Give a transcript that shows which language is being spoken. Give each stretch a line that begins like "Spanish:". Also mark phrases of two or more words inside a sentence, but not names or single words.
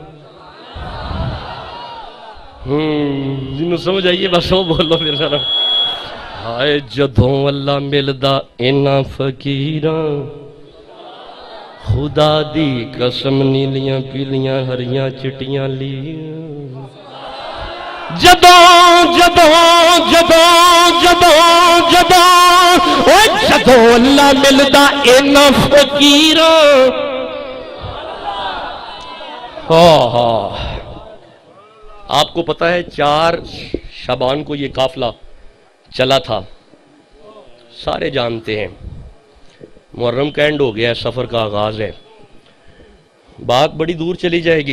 Punjabi: جنہوں سمجھ آئیے بس وہ بولو میرے سارا۔ ہائے جدوں اللہ ملدا انہاں فقیراں، خدا دی قسم نیلیاں پیلیاں ہریاں چٹیاں لیاں، جدوں جدوں جدوں جدوں جدوں اوے جدوں اللہ ملدا انہاں فقیراں۔
Urdu: ہاں آپ کو پتہ ہے 4 شعبان کو یہ قافلہ چلا تھا، سارے جانتے ہیں، محرم کا اینڈ ہو گیا ہے، سفر کا آغاز ہے، بات بڑی دور چلی جائے گی۔